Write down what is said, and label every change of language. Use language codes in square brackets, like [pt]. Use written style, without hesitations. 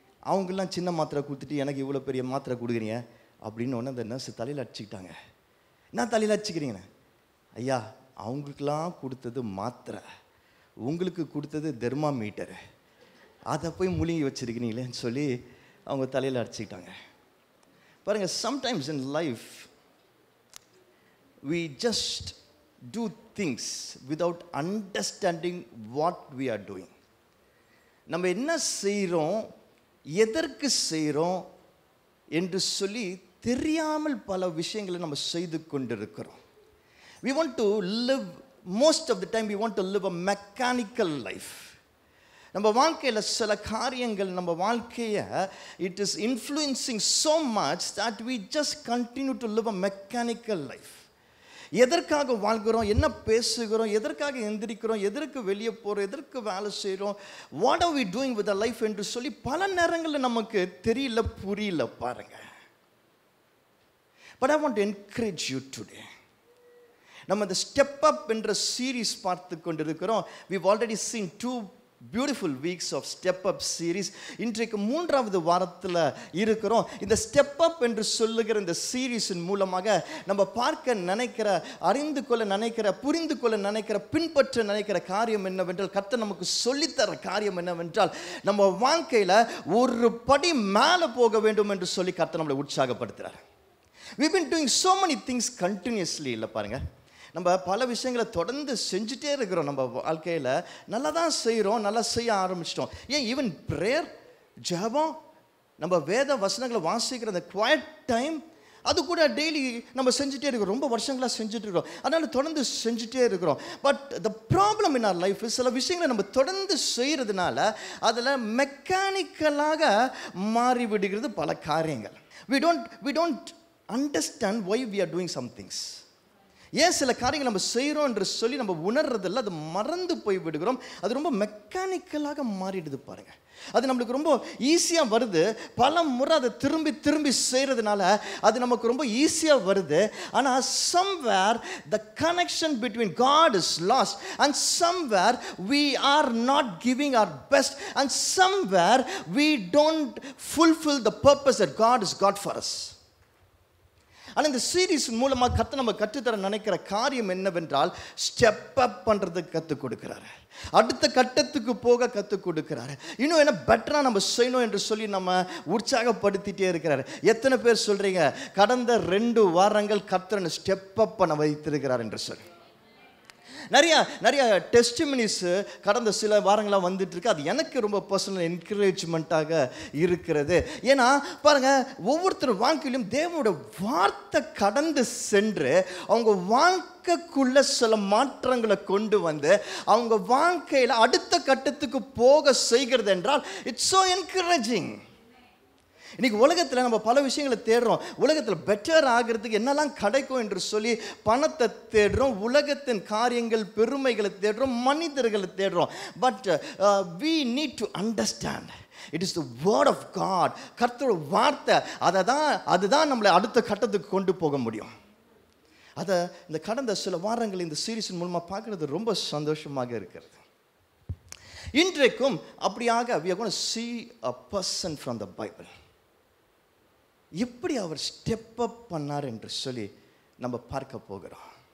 [ta] அவங்கெல்லாம் சின்ன மாத்திரை கொடுத்துட்டு எனக்கு இவ்வளோ பெரிய மாத்திரை கொடுக்குறீங்க அப்படின்னு ஒன்று அந்த நர்ஸு தலையில் அடிச்சுக்கிட்டாங்க. என்ன தலையில் அடிச்சுக்கிறீங்கண்ணே? ஐயா, அவங்களுக்கெல்லாம் கொடுத்தது மாத்திரை, உங்களுக்கு கொடுத்தது தெர்மாமீட்டரு, அதை போய் முழுங்கி வச்சுருக்கிறீங்களேன்னு சொல்லி அவங்க தலையில் அடிச்சுக்கிட்டாங்க. [en] பாருங்கள், sometimes in life we just do things without understanding what we are doing. [ta] நம்ம என்ன செய்கிறோம், எதற்கு செய்கிறோம் என்று சொல்லி தெரியாமல் பல விஷயங்களை நம்ம செய்து கொண்டிருக்கிறோம். [en] We want to live, most of the time we want to live a mechanical life. [ta] நம்ம வாழ்க்கையில் சில காரியங்கள் நம்ம வாழ்க்கையை [en] it is influencing so much that we just continue to live a mechanical life. [ta] எதற்காக வாழ்கிறோம், என்ன பேசுகிறோம், எதற்காக எந்திரிக்கிறோம், எதற்கு வெளியே போகிறோம், எதற்கு வேலை செய்கிறோம், [en] what are we doing with the life [ta] என்று சொல்லி பல நேரங்களில் நமக்கு தெரியல, புரியல. [en] பாருங்க, but I want to encourage you today. [ta] நம்ம இந்த ஸ்டெப் அப் என்ற சீரீஸ் பார்த்து கொண்டிருக்கிறோம். [en] we've already seen 2 beautiful weeks of step up series. [ta] இன்றைக்கு 3வது வாரத்தில் இருக்கிறோம். இந்த ஸ்டெப் அப் என்று சொல்லுகிற இந்த சீரீஸின் மூலமாக நம்ம பார்க்க நினைக்கிற, அறிந்து கொள்ள நினைக்கிற, புரிந்து கொள்ள நினைக்கிற, பின்பற்ற நினைக்கிற காரியம் என்னவென்றால், கர்த்தர் நமக்கு சொல்லித்தர காரியம் என்னவென்றால், நம்ம வாழ்க்கையில் ஒரு படி மேலே போக வேண்டும் என்று சொல்லி கர்த்தர் நம்மளை உற்சாகப்படுத்துகிறார். [en] we've been doing so many things continuously. [ta] இல்லை பாருங்க, நம்ம பல விஷயங்களை தொடர்ந்து செஞ்சுட்டே இருக்கிறோம். நம்ம வாழ்க்கையில் நல்லா தான் செய்கிறோம், நல்லா செய்ய ஆரம்பிச்சிட்டோம். ஏன் ஈவன் ப்ரேயர், ஜெபம், நம்ம வேத வசனங்களை வாசிக்கிற அந்த குவைட் டைம், அது கூட டெய்லி நம்ம செஞ்சுட்டே இருக்கிறோம். ரொம்ப வருஷங்களாக செஞ்சுட்டு இருக்கிறோம், அதனால் தொடர்ந்து செஞ்சுட்டே இருக்கிறோம். [en] but the problem in our life, [ta] சில விஷயங்களை நம்ம தொடர்ந்து செய்கிறதுனால அதில் மெக்கானிக்கலாக மாறிவிடுகிறது பல காரியங்கள். [en] we don't understand why we are doing some things. [ta] ஏன் சில காரியங்கள் நம்ம செய்கிறோம் என்று சொல்லி நம்ம உணர்றதில்ல, அது மறந்து போய் விடுகிறோம். அது ரொம்ப மெக்கானிக்கலாக மாறிடுது. பாருங்கள், அது நம்மளுக்கு ரொம்ப ஈஸியாக வருது. பல முறை அதை திரும்பி திரும்பி செய்கிறதுனால அது நமக்கு ரொம்ப ஈஸியாக வருது. [en] ஆனால் somewhere the connection between God is lost, and somewhere we are not giving our best, and somewhere we don't fulfill the purpose that God has got for us. [ta] ஆனால் இந்த சீரீஸ் மூலமாக நம்ம கற்றுத்தர நினைக்கிற காரியம் என்னவென்றால் ஸ்டெப் அப் பண்ணுறதுக்கு கற்றுக் கொடுக்குறாரு, அடுத்த கட்டத்துக்கு போக கற்றுக் கொடுக்குறாரு, இன்னும் என்ன பெட்டராக நம்ம செய்யணும் என்று சொல்லி நம்ம உற்சாகப்படுத்திட்டே இருக்கிறாரு. எத்தனை பேர் சொல்கிறீங்க கடந்த 2 வாரங்கள் கர்த்தர் ஸ்டெப் அப் பண்ண வைத்திருக்கிறார் என்று சொல்லி? நிறைய டெஸ்டிமனிஸ் கடந்த சில வாரங்களாக வந்துட்டு இருக்கு. அது எனக்கு ரொம்ப பர்சனல் என்கரேஜ்மெண்ட்டாக இருக்கிறது. ஏன்னா பாருங்க, ஒவ்வொருத்தர் வாழ்க்கையிலும் தேவனோட வார்த்தை கடந்து சென்று அவங்க வாழ்க்கைக்குள்ள சில மாற்றங்களை கொண்டு வந்து அவங்க வாழ்க்கையில் அடுத்த கட்டத்துக்கு போக செய்கிறது என்றால் [en] It's so encouraging. [ta] இன்றைக்கி உலகத்தில் நம்ம பல விஷயங்களை தேடுறோம். உலகத்தில் பெட்டர் ஆகிறதுக்கு என்னெல்லாம் கிடைக்கும் என்று சொல்லி பணத்தை தேடுறோம், உலகத்தின் காரியங்கள் பெருமைகளை தேடுறோம், மனிதர்களை தேடுறோம். [en] But we need to understand it is the word of God. [ta] கர்த்தரோட வார்த்தை அதுதான் நம்மளை அடுத்த கட்டத்துக்கு கொண்டு போக முடியும். அதை இந்த கடந்த சில வாரங்கள் இந்த சீரீஸின் மூலமாக பார்க்குறது ரொம்ப சந்தோஷமாக இருக்கிறது. இன்றைக்கும் அப்படியாக [en] we are going to see a person from the Bible. [ta] எப்படி அவர் ஸ்டெப் அப் பண்ணார் என்று சொல்லி நம்ம பார்க்க போகிறோம்.